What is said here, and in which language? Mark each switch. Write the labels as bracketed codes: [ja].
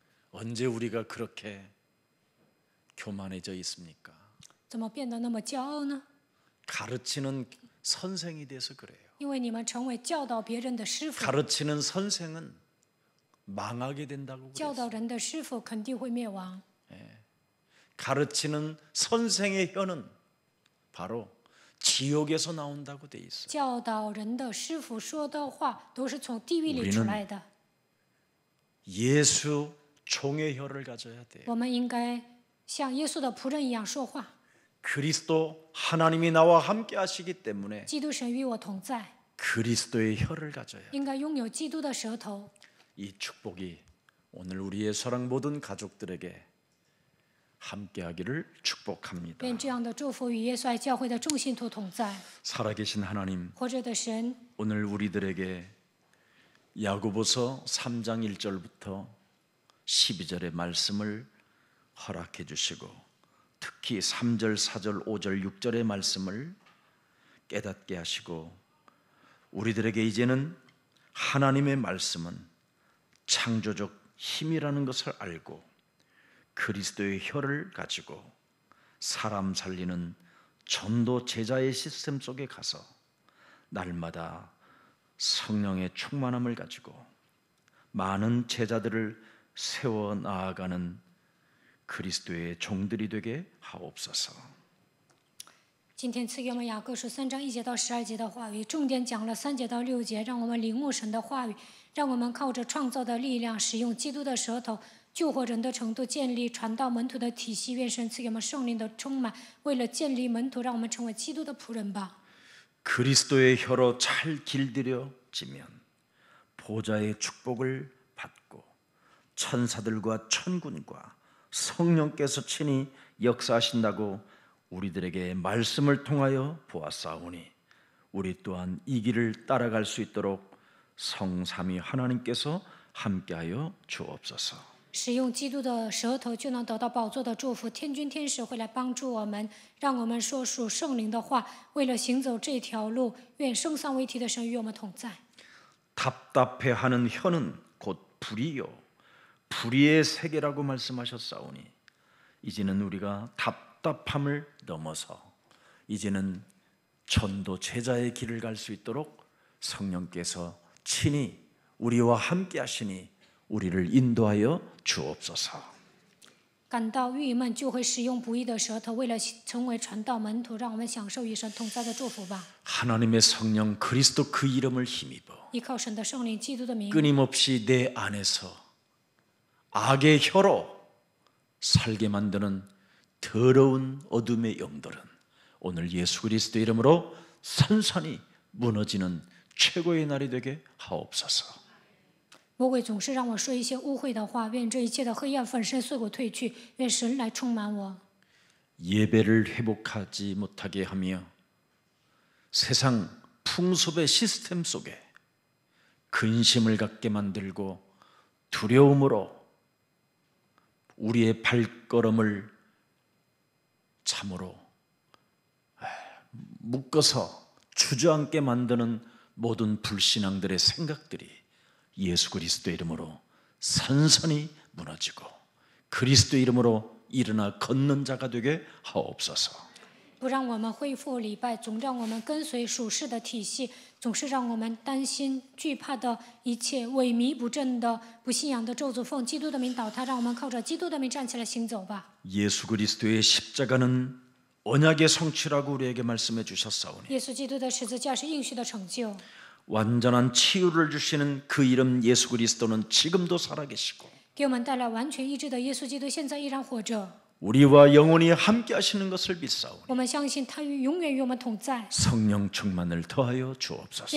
[ko] 언제 우리가 그렇게 교만해져 있습니까? [zh] 怎么变得那么骄傲呢？ [ko] 가르치는 선생이 돼서 그래요. [zh] 因为你们成为教导别人的师傅， [ko] 가르치는 선생은 망하게 된다고 [zh] 教 [ko] 그랬어요. [zh] 导人的师傅肯定会灭亡。 [ko] 가르치는 선생의 혀는 바로 지옥에서 나온다고 돼 있어요. [zh] 教导人的师傅说的话都是从地狱里 [ko] 우리는 [zh] 出来的。 [ko] 예수 종의 혀를 가져야 돼요. [zh] 我们应该像耶稣的仆人一样说话。 [ko] 그리스도 하나님이 나와 함께 하시기 때문에 [zh] 基督神与我同在， [ko] 그리스도의 혀를 가져야 돼요. [zh] 应该拥有基督的舌头。 [ko] 이 축복이 오늘 우리의 사랑 모든 가족들에게 함께하기를 축복합니다. [zh] 愿这样的祝福与耶稣爱教会的众信徒同在。 [ko] 살아계신 하나님, [zh] 活着的神， [ko] 오늘 우리들에게 야고보서 3장 1절부터 12절의 말씀을 허락해 주시고 특히 3절, 4절, 5절, 6절의 말씀을 깨닫게 하시고 우리들에게 이제는 하나님의 말씀은 창조적 힘이라는 것을 알고 그리스도의 혀를 가지고 사람 살리는 전도 제자의 시스템 속에 가서 날마다 성령의 충만함을 가지고 많은 제자들을 세워 나아가는 그리스도의 종들이 되게 하옵소서. [zh] 今天赐给我们雅各书3章1节到12节的话语，重点讲了3节到6节，让我们领悟神的话语，让我们靠着创造的力量，使用基督的舌头，救活人的程度，建立传道門徒的體系。願神賜給我們聖靈的充滿，為了建立門徒，讓我們成為基督的僕人吧。 [ko] 그리스도의 혀로 잘 길들여지면 보좌의 축복을 받고 천사들과 천군과 성령께서 친히 역사하신다고 우리들에게 말씀을 통하여 보았사오니 우리 또한 이 길을 따라갈 수 있도록 성삼위 하나님께서 함께하여 주옵소서. [zh] 使用基督的舌头，就能得到宝座的祝福。天君天使会来帮助我们，让我们说属圣灵的话。为了行走这条路，愿圣三位一体的神与我们同在。 [ko] 답답해하는 혀는 곧 불의요 불의의 세계라고 말씀하셨사오니 이제는 우리가 답답함을 넘어서 이제는 전도 제자의 길을 갈 수 있도록 성령께서 친히 우리와 함께 하시니 우리를 인도하여 주옵소서. [zh] 感到郁闷，就会使用不义的舌头，为了成为传道门徒，让我们享受与神同在的祝福吧。 [ko] 하나님의 성령 그리스도 그 이름을 힘입어 [zh] 依靠神的圣灵，基督的名， [ko] 끊임없이 내 안에서 악의 혀로 살게 만드는 더러운 어둠의 영들은 오늘 예수 그리스도 이름으로 산산이 무너지는 최고의 날이 되게 하옵소서. [zh] 魔鬼总是让我说一些污秽的话，愿这一切的黑暗粉身碎骨退去，愿神来充满我。 [ko] 예배를 회복하지 못하게 하며 세상 풍습의 시스템 속에 근심을 갖게 만들고 두려움으로 우리의 발걸음을 참으로 묶어서 주저앉게 만드는 모든 불신앙들의 생각들이 예수 그리스도 이름으로 산산이 무너지고 그리스도 이름으로 일어나 걷는 자가 되게 하옵소서. [zh] 不让我们恢复礼拜，总让我们跟随属世的体系，总是让我们担心、惧怕的一切萎靡不振的不信仰的咒诅，奉基督的名倒塌，让我们靠着基督的名站起来行走吧。 [ko] 예수 그리스도의 십자가는 언약의 성취라고 우리에게 말씀해 주셨사오니 [zh] 耶稣基督的十字架是应许的成就， [ko] 완전한 치유를 주시는 그 이름 예수 그리스도는 지금도 살아계시고 [zh] 给我们带来完全医治的耶稣基督现在依然活着。 [ko] 우리와 영원히 함께 하시는 것을 믿사오니 [zh] 我们相信他永远与我们同在， [ko] 성령 충만을 더하여 주옵소서.